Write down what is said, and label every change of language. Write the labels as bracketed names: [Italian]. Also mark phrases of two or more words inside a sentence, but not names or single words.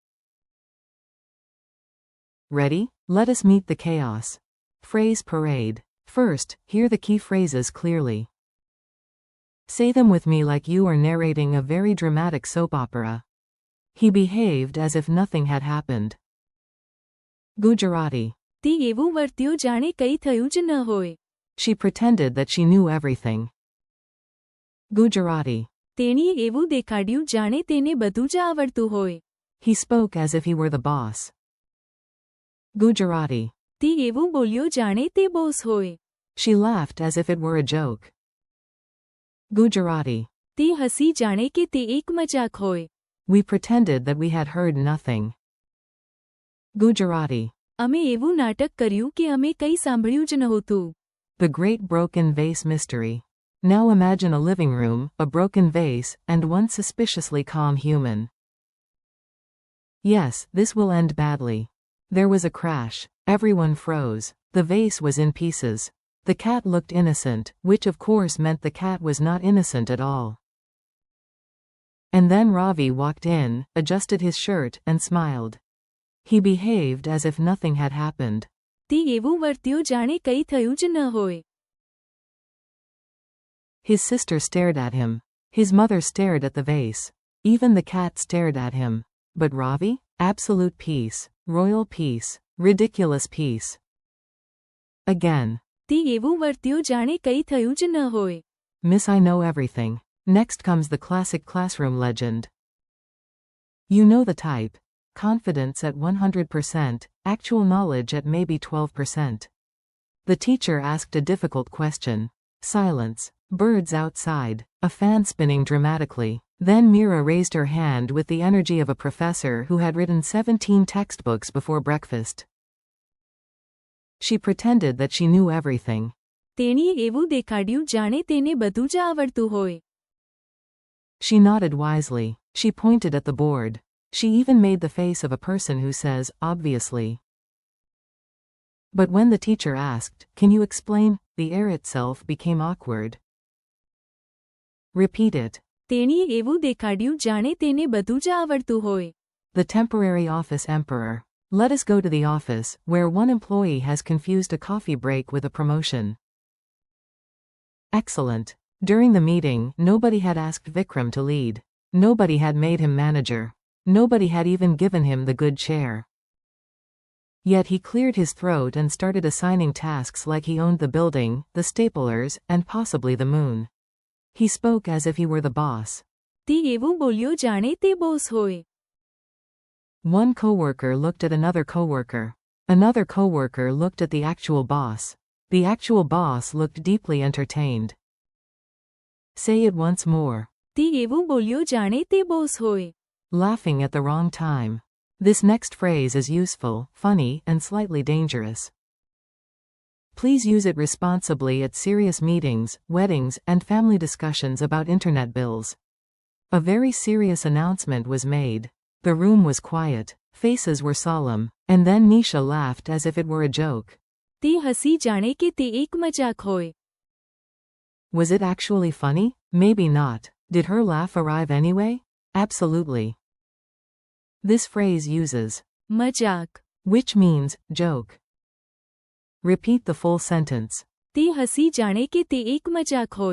[English] Ready? Let us meet the chaos. Phrase parade. First, hear the key phrases clearly. Say them with me like you are narrating a very dramatic soap opera. He behaved as if nothing had happened. Gujarati. [Gujarati] તે એવું વર્ત્યો જાણે કંઈ થયું જ ન હોય. [English] She pretended that she knew everything. Gujarati. [Gujarati] તેણીએ એવું દેખાડ્યું જાણે તેને બધું જ આવડતું હોય. [English] He spoke as if he were the boss. Gujarati. [Gujarati] તે એવું બોલ્યો જાણે તે બોસ હોય. [English] She laughed as if it were a joke. Gujarati. [Gujarati] તે હસી જાણે કે તે એક મજાક હોય. [English] We pretended that we had heard nothing. Gujarati. [Gujarati] અમે એવું નાટક કર્યું કે અમે કંઈ સાંભળ્યું જ નહોતું. [English] The Great Broken Vase Mystery. Now imagine a living room, a broken vase, and one suspiciously calm human. Yes, this will end badly. There was a crash. Everyone froze. The vase was in pieces. The cat looked innocent, which of course meant the cat was not innocent at all. And then Ravi walked in, adjusted his shirt, and smiled. He behaved as if nothing had happened. [Gujarati] તે એવું વર્ત્યો જાણે કંઈ થયું જ ન હોય. [English] His sister stared at him. His mother stared at the vase. Even the cat stared at him. But Ravi? Absolute peace. Royal peace. Ridiculous peace. Again. [Gujarati] તે એવું વર્ત્યો જાણે કંઈ થયું જ ન હોય. [English] Miss, I know everything. Next comes the classic classroom legend. You know the type. Confidence at 100%, actual knowledge at maybe 12%. The teacher asked a difficult question. Silence. Birds outside. A fan spinning dramatically. Then Mira raised her hand with the energy of a professor who had written 17 textbooks before breakfast. She pretended that she knew everything. [Gujarati] તેણીએ એવું દેખાડ્યું જાણે તેને બધું જ આવડતું હોય. [English] She nodded wisely. She pointed at the board. She even made the face of a person who says, obviously. But when the teacher asked, can you explain, the air itself became awkward. Repeat it. [Gujarati] તેણીએ એવું દેખાડ્યું જાણે તેને બધું જ આવડતું હોય. [English] The temporary office emperor. Let us go to the office, where one employee has confused a coffee break with a promotion. Excellent. During the meeting, nobody had asked Vikram to lead. Nobody had made him manager. Nobody had even given him the good chair. Yet he cleared his throat and started assigning tasks like he owned the building, the staplers, and possibly the moon. He spoke as if he were the boss. [Gujarati] તે એવું બોલ્યો જાણે તે બોસ હોય. [English] One coworker looked at another coworker. Another coworker looked at the actual boss. The actual boss looked deeply entertained. Say it once more. [Gujarati] તે એવું બોલ્યો જાણે તે બોસ હોય. [English] Laughing at the wrong time. This next phrase is useful, funny, and slightly dangerous. Please use it responsibly at serious meetings, weddings, and family discussions about internet bills. A very serious announcement was made. The room was quiet, faces were solemn, and then Nisha laughed as if it were a joke. [Gujarati] તે હસી જાણે કે તે એક મજાક હોય. [English] Was it actually funny? Maybe not. Did her laugh arrive anyway? Absolutely. This phrase uses મજાક, which means joke. Repeat the full sentence. [Gujarati] તે હસી જાણે કે તે એક મજાક હોય.